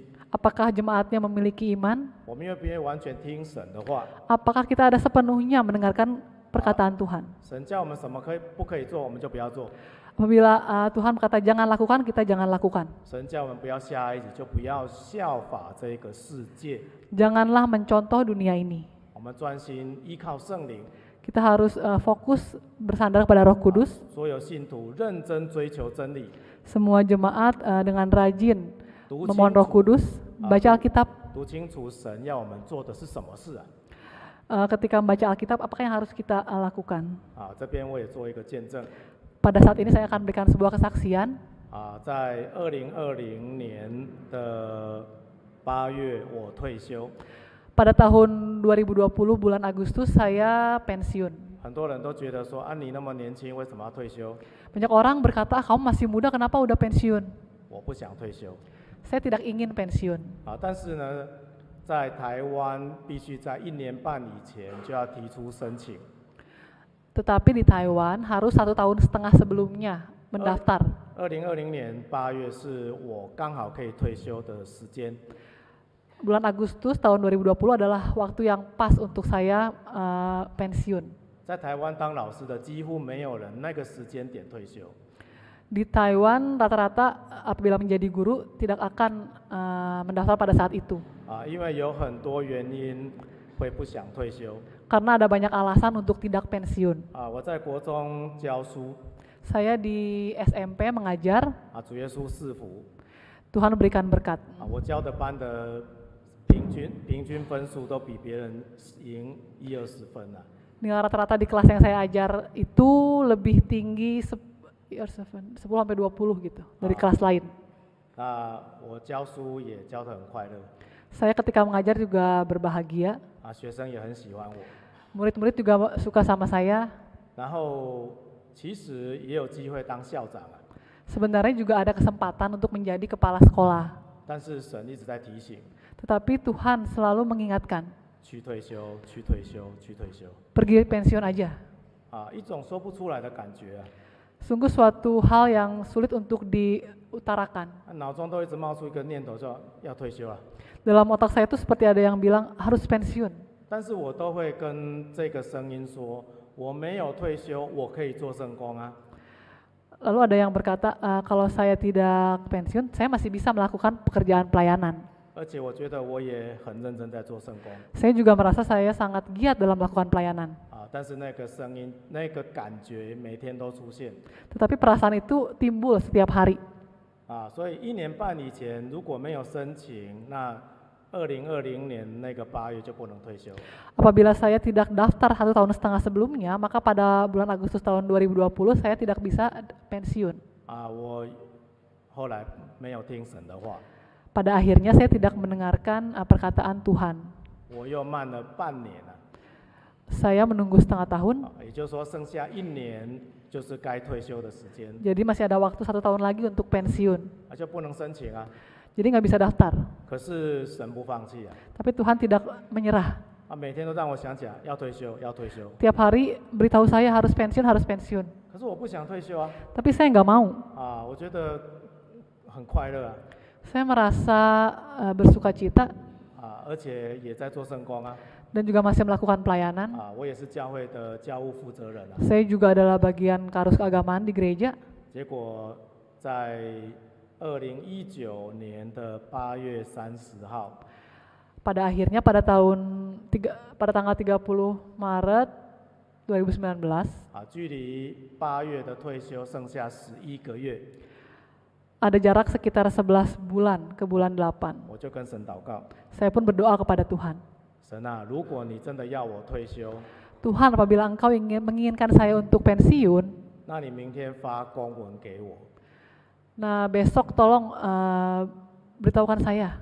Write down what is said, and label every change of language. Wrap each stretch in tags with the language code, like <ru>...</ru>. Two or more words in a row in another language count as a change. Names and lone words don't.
<id>Apakah jemaatnya memiliki iman?</id> <zh>我们愿不愿意完全听神的话？</zh> <id>Apakah kita ada sepenuhnya mendengarkan perkataan Tuhan.</id> <zh>神叫我们什么不可以做，我们就不要做。</zh> <id>Apabila Tuhan berkata jangan lakukan, kita jangan lakukan.</id> <zh>神叫我们不要下埃及，就不要效法这个世界。</zh> <id>Janganlah mencontoh dunia ini.</id> <zh>我们专心依靠圣灵，</zh> <id>Kita harus fokus bersandar kepada Roh Kudus.</id> <zh>所有信徒认真追求真理，</zh> <id>Semua jemaat dengan rajin</id> <zh>读</zh> <id>memohon</id> <zh>清</zh> <id>Roh</id> <zh>楚</zh> <id>Kudus, baca Alkitab.</id> <zh>读清楚神要我们做的是什么事啊！</zh> <id>Ketika membaca Alkitab, apakah yang harus kita lakukan?</id> <zh>这边我也做一个见证。</zh> <id>Pada saat ini saya akan berikan sebuah kesaksian.</id> <zh>在2020年的8月我退休，</zh> <id>Pada tahun 2020 bulan Agustus saya pensiun.</id> <zh>很多人都觉得说你那么年轻，为什么要退休？</zh> <id>Banyak orang berkata, kamu masih muda, kenapa udah pensiun?</id> <zh>我不想退休。</zh> <id>Saya tidak ingin pensiun.</id> <zh>但是呢，在台湾必须在1年半以前就要提出申请。</zh> <id>Tetapi di Taiwan harus 1,5 tahun sebelumnya mendaftar.</id> <zh>2020 年8月是我刚好可以退休的时间。</zh> <id>Bulan Agustus tahun 2020 adalah waktu yang pas untuk saya pensiun.</id> <zh>在台湾当老师的几乎没有人那个时间点退休。</zh> <id>Di Taiwan rata-rata apabila menjadi guru tidak akan mendaftar pada saat itu.</id> <zh>因为有很多原因会不想退休。</zh> <id>Karena ada banyak alasan untuk tidak pensiun.</id> <zh>我在国中教书。</zh> <id>Saya di SMP mengajar.</id> <zh>主耶稣赐福。</zh> <id>Tuhan berikan berkat.</id> <zh>我教的班的平均分数都比别人赢10-20分啊。</zh> <id>Nilai rata-rata di kelas yang saya ajar itu lebih tinggi 10-20 gitu dari kelas lain.</id> <zh>我教书也教得很快乐。</zh> <id>Saya ketika mengajar juga berbahagia.</id> <zh>学生也很喜欢我。</zh> <id>Murid-murid juga suka sama saya.</id> <zh>然后其实也有机会当校长啊。</zh> <id>Sebenarnya juga ada kesempatan untuk menjadi kepala sekolah.</id> <zh>但是神一直在提醒。</zh> <id>Tetapi Tuhan selalu mengingatkan.</id> <zh>去退休，去退休，去退休。</zh> <id>Pergi pensiun aja.</id> <zh>一种说不出来的感觉啊。</zh> <id>Sungguh suatu hal yang sulit untuk diutarakan.</id> <zh>脑中都一直冒出一个念头，说要退休了。</zh> <id>Dalam otak saya itu seperti ada yang bilang harus pensiun.</id> <zh>但是我都会跟这个声音说，我没有退休，我可以做圣工啊。</zh> <id>Lalu ada yang berkata, kalau saya tidak pensiun, saya masih bisa melakukan pekerjaan pelayanan.</id> <zh>而且我觉得我也很认真在做圣工。</zh> <id>Saya juga merasa saya sangat giat dalam melakukan pelayanan.</id> <zh>但是那个声音、那个感觉每天都出现。</zh> <id>Tetapi perasaan itu timbul setiap hari.</id> <zh>所以1年半以前如果没有申请，那2020年那个8月就不能退休。</zh> <id>Apabila saya tidak daftar 1,5 tahun sebelumnya, maka pada bulan Agustus tahun 2020 saya tidak bisa pensiun.</id> <zh>我后来没有听神的话。</zh> <id>Pada akhirnya saya tidak mendengarkan perkataan Tuhan.</id> <zh>我又慢了半年了。</zh> <id>Saya menunggu setengah tahun.</id> <zh>也就是说，剩下1年就是该退休的时间。</zh> <id>Jadi masih ada waktu 1 tahun lagi untuk pensiun.</id> <zh>就不能申请啊。</zh> <id>Jadi nggak bisa daftar.</id> <zh>可是神不放弃啊。</zh> <id>Tapi Tuhan tidak menyerah.</id> <zh>每天都让我想起来要退休，要退休。</zh> <id>Tiap hari beritahu saya harus pensiun, harus pensiun.</id> <zh>可是我不想退休啊。</zh> <id>Tapi saya nggak mau.</id> <zh>我觉得很快乐啊。</zh> <id>Saya merasa bersukacita.</id> <zh>而且也在做圣工啊。</zh> <id>Dan juga masih melakukan pelayanan.</id> <zh>我也是教会的教务负责人啊。</zh> <id>Saya juga adalah bagian karus keagamaan di gereja.</id> <zh>结果在2019年的8月30号。</zh> <id>Pada akhirnya pada tanggal 30 Maret 2019.</id> <zh>距离8月的退休剩下11个月。</zh> <id>Ada jarak sekitar 11 bulan ke bulan 8.</id> <zh>我就跟神祷告。</zh> <id>Saya pun berdoa kepada Tuhan.</id> <zh>神啊，如果你真的要我退休，</zh> <id>Tuhan, apabila Engkau menginginkan saya untuk pensiun,</id> <zh>那你明天发公文给我，</zh> <id>nah besok tolong beritahukan saya.</id>